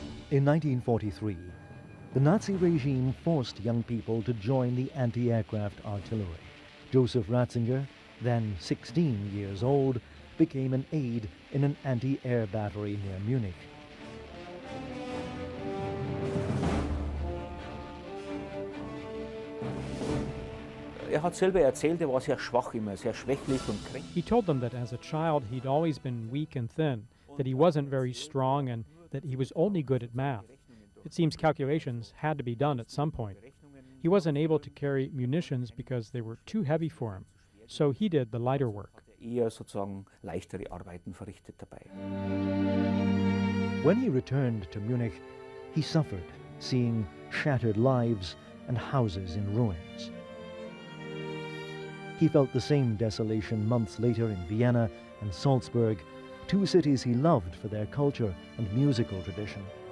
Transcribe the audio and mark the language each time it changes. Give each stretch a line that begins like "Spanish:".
English: In 1943, the Nazi regime forced young people to join the anti-aircraft artillery. Joseph Ratzinger, then 16 years old, became an aide in an anti-air battery near Munich.
German: Hat selber erzählt, war sehr schwach immer, sehr schwächlich und kränklich.
English: He told them that as a child he'd always been weak and thin, that he wasn't very strong, and that he was only good at math. It seems calculations had to be done at some point. He wasn't able to carry munitions because they were too heavy for him, so he did the lighter work.
German: Eher sozusagen leichtere Arbeiten verrichtet dabei.
English: When he returned to Munich, he suffered, seeing shattered lives and houses in ruins. He felt the same desolation months later in Vienna and Salzburg, two cities he loved for their culture and musical tradition.